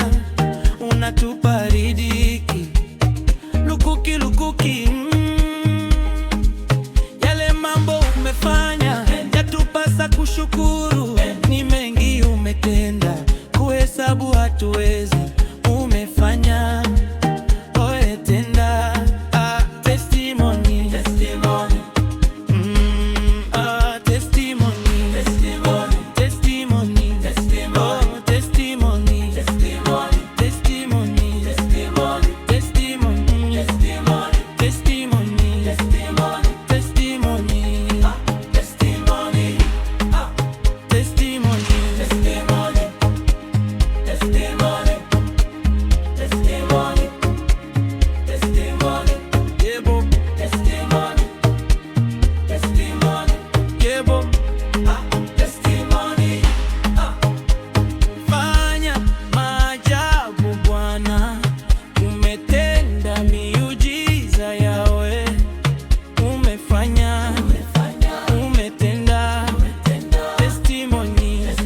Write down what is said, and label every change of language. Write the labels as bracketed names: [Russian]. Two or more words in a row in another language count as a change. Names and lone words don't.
[Swahili] Unatupa riziki lukuki lukuki, yale mambo umefanya yatupasa kushukuru. Ni mengi umetenda, kuhesabu hatuwezi. Umefanya oe tenda, [English] testimony, testimony. Testimony, testimony, testimony, testimony, testimony, testimony, testimony, testimony, testimony, testimony, testimony, testimony, testimony, testimony, testimony, testimony, yebo, testimony, testimony, yebo, testimony. [Swahili] Fanya maajabu Bwana, umetenda miujiza yawe, umefanya, umetenda, testimony.